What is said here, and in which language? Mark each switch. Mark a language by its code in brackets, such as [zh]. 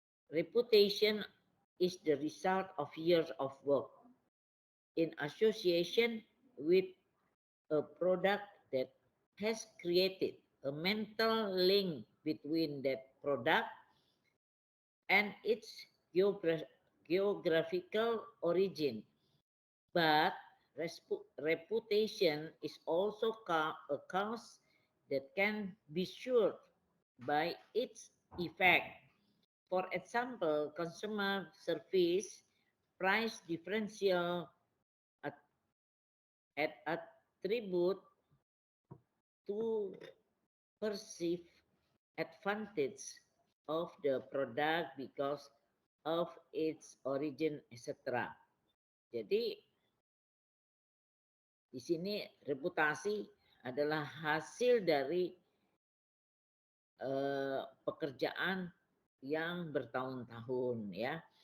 [en] reputation is the result of years of work in association with a product that has created a mental link between that product and its geographical origin. But reputation is also a cause that can be shaped by its effect. For example, consumer service price differential attribute to perceived advantage of the product because of its origin, etc. [id] Jadi di sini reputasi adalah hasil dari pekerjaan yang bertahun-tahun ya.